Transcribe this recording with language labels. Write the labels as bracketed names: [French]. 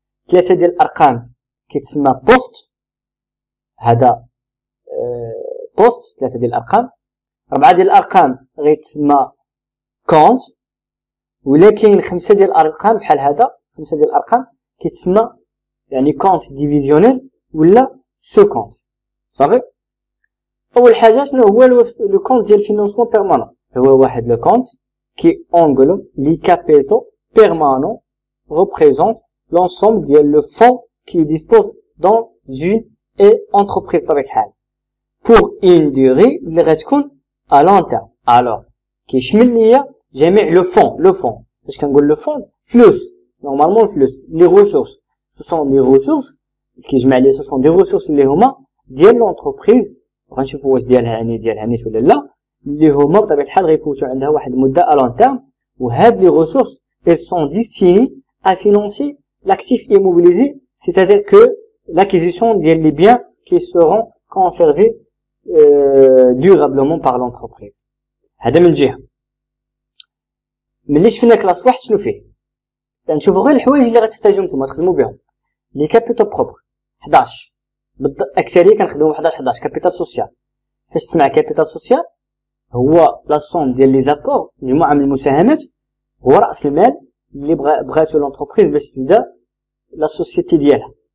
[Arabic] 3 ديال الأرقام كيتسمى بوست، هذا بوست 3 ديال الأرقام. 4 ديال الأرقام غيتسمى كونت، ولا كاين 5 ديال الأرقام بحال هذا، 5 ديال الأرقام كيتسمى يعني كونت ديفيزيونيل ولا سو كونت. صافي. أول حاجة شنو هو لو كونت [French] ديال فينونسمون بيرمانون؟ هو واحد لو كونت qui englobe les capitaux permanents représente l'ensemble de le fonds qui dispose dans une entreprise pour une durée [Arabic] اللي غتكون [French] à long terme. [Arabic] alors كيشمل ليا جميع لو فون. باش كنقول لو فون فلوس، نورمالمون الفلوس لي ريسورس [French] ce sont des ressources [Arabic] كيجمع لي ce sont des ressources اللي هما ديال لونتربريز، غنشوفوا واش ديالها نيت ولا لا، اللي هما بطبيعة الحال غيفوتوا عندها واحد المدة [French] à long terme. وهاد les ressources elles sont destinées à financer l'actif immobilisé, c'est-à-dire que l'acquisition ديال les biens qui seront conservés durablement par l'entreprise. [Arabic] هذا من جهة. ملي شفنا كلاس واحد شنو فيه؟ نشوفوا غير الحوايج اللي غتحتاجوهم نتوما تخدموا بهم. لي كابيتال بروبر 11 اكثريه كنخدموا 11 كابيتال سوسيال. فاش تسمع كابيتال سوسيال هو لا سوم ديال لي زابور، مجموعه من المساهمات، هو راس المال اللي بغاتو لونتربريز باش تبدا لا سوسيتي ديالها.